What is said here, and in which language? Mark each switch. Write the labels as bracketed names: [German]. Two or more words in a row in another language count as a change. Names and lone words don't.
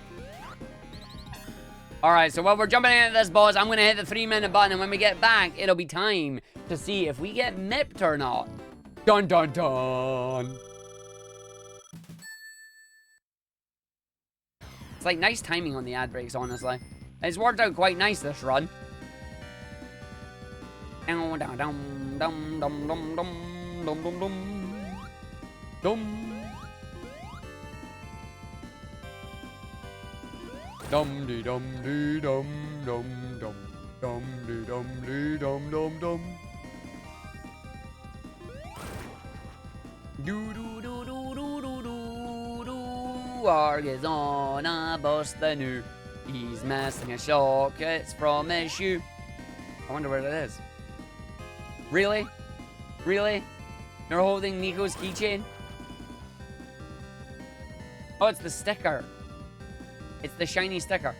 [English] Alright, so while we're jumping into this boss, I'm going to hit the 3-minute button, and when we get back, it'll be time to see if we get mipped or not. Dun dun dun! It's like nice timing on the ad breaks, honestly. It's worked out quite nice, this run. Dum dum dum dum dum dum dum dum dum dum. Dum dee dum dee dum dum dum dum dee dum dee dum dum dum. Do do do do do do do do. Arghive's on a bus the new. He's missing his sockets from his shoe. I wonder where it is. Really? Really? You're holding Nico's keychain? Oh, it's the sticker. It's the shiny sticker.